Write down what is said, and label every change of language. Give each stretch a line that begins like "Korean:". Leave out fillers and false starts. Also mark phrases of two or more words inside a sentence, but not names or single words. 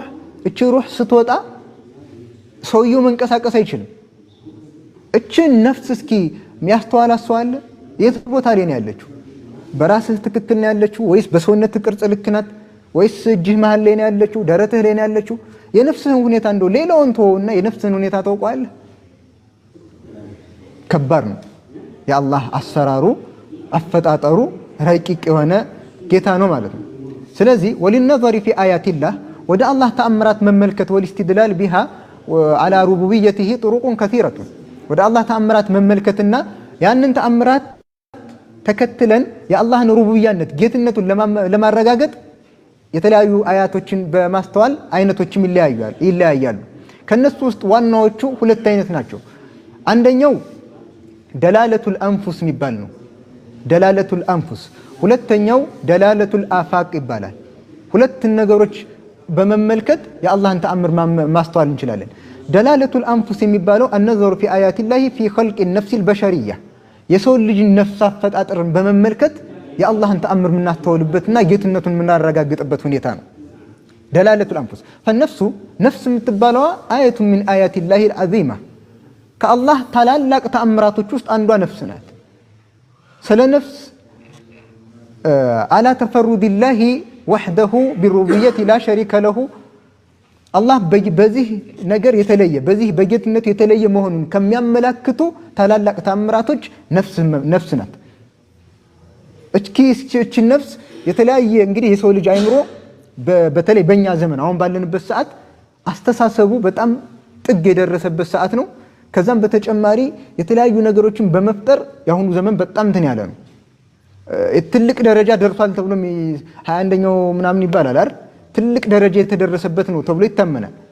Amharic: እቺ ሩህ ስትወጣ ሰውየው መንቀሳቀስ አይችልም እቺ ነፍስ እስኪ የሚያስተዋላት ሰው አለ የት ቦታ ላይ ነው ያለችው በራስህ ትክክል ነው ያለችው ወይስ በሰውነት ቅርጽ ልክ ናት ወይስ እጅህ መሃል ላይ ነው ያለችው ደረትህ ላይ ነው ያለችው የነፍስህን ሁኔታ እንደው ሌላውን ተወውና የነፍስህን ሁኔታ ታውቀዋለህ ከባድ ነው የአላህ አሰራሩ አፈጣጠሩ ረቂቅ የሆነ ጌታ ነው ማለት ነው ስለዚህ
Arabic: والنظر في آيات الله
Amharic: ወደ አላህ ተአምራት መመልከት
Arabic: والاستدلال بها على ربوبيته طرق كثيرة
Amharic: ወደ አላህ ተአምራት መመልከትና ያንን ተአምራት ተከትለን የአላህን ሩቡብያነት ጌትነቱን ለማረጋገጥ የተለያዩ አያቶችን በማስተዋል አይነቶችም ይለያያሉ ከነሱ ውስጥ ዋናዎቹ ሁለት አይነት ናቸው አንደኛው
Arabic: دلالة الأنفس
Amharic: የሚባል ነው
Arabic: دلالة الأنفس
Amharic: ሁለተኛው
Arabic: دلالة الآفاق
Amharic: ይባላል ሁለት ነገሮች በመመልከት የአላህን ተአምር ማስተዋል እንችላለን
Arabic: دلالة الأنفس
Amharic: የሚባለው
Arabic: النظر في آيات الله في خلق النفس البشرية
Amharic: የሰው ልጅ ነፍስ አፈጣጠርን በመመልከት የአላህን ተአምር ምናስተውልበትና ጌትነቱን ምናረጋግጥበት ሁኔታ ነው
Arabic: دلالة الأنفس فالنفس
Amharic: ነፍስ የምትባለው አያቱ
Arabic: من آيات الله العظيمة
Amharic: ከአላህ ታላላቅ ተአምራቶች ውስጥ አንዷ ነፍስ ናት ስለ ነፍስ
Arabic: على تفرد الله وحده بالربوبية لا شريك له
Amharic: አላህ በዚህ ነገር የተለየ በዚህ በጌትነቱ የተለየ መሆኑን ከሚያመላክቱ ታላላቅ ተአምራቶች ነፍስ ናት እቺ ነፍስ የተለያየ እንግዲህ የሰው ልጅ አይምሮ በተለይ በእኛ ዘመን አሁን ባለንበት ሰዓት አስተሳሰቡ በጣም ጥግ የደረሰበት ሰዓት ነው ከዛም በተጨማሪ የተለያዩ ነገሮችን በመፍጠር ያሁኑ ዘመን በጣም እንትን ያለ ነው ትልቅ ደረጃ ደርሷል ተብሎ 21ኛው ምናምን ይባላል አይደል ትልቅ ደረጃ የተደረሰበት ነው ተብሎ ይታመናል